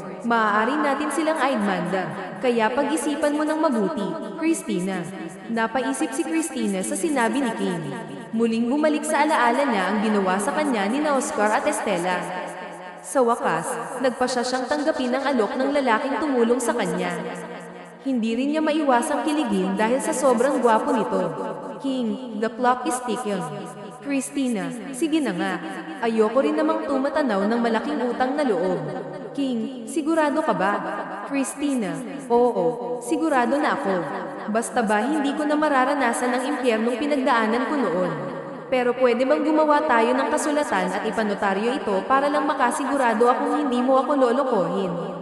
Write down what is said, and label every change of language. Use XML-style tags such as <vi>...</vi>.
<tl>Maaari natin silang aidmanda, kaya pag-isipan mo ng mabuti, Christina. Napaisip si Christina sa sinabi ni King. Muling bumalik sa alaala niya ang ginawa sa kanya ni Oscar at Estela. Sa wakas, nagpasya siyang tanggapin ang alok ng lalaking tumulong sa kanya. Hindi rin niya maiwasang kiligin dahil sa sobrang gwapo nito.</tl> <en>King, the clock is ticking.</en> <tl>Christina, sige na nga. Ayoko rin namang tumatanaw ng malaking utang na loob. King, sigurado ka ba? Christina, oo, sigurado na ako. Basta ba hindi ko na mararanasan ang impyernong pinagdaanan ko noon. Pero pwede bang gumawa tayo ng kasulatan at ipanotaryo ito para lang makasigurado akong hindi mo ako lolokohin?</tl>